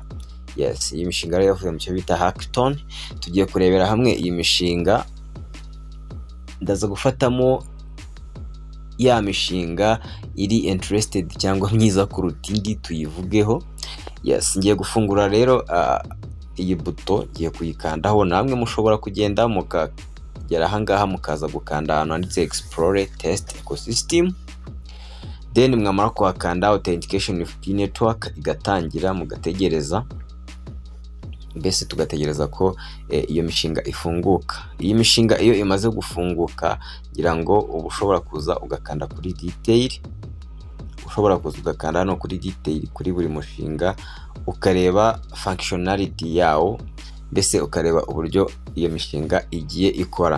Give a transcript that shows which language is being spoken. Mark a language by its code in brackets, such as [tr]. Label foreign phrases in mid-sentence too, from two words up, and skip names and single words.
[rw] Yes, iyi mishinga rero yavuye mu cyo bita hackathon. Tugiye kurebera hamwe iyi mishinga, ndaza gufatamo ya mishinga iri interested cyangwa myiza kuruta indi tuyivugeho. Yes, ngiye gufungura rero iyi buto, ngiye kuyikandaho. Namwe mushobora kugenda mukagera ahangaha mukaza gukanda ahantu handitse [en] explore test ecosystem, [rw] then mwamara kuhakanda [en] authentication with P network [rw] igatangira, mugategereza. Mbese tugategereza ko iyo mishinga ifunguka. Iyi mishinga iyo imaze gufunguka, ngira ngo ubu ushobora kuza ugakanda kuri detail, hano kuri detail kuri buri mushinga, ukareba functionality yawo, mbese ukareba uburyo iyo mishinga igiye ikora.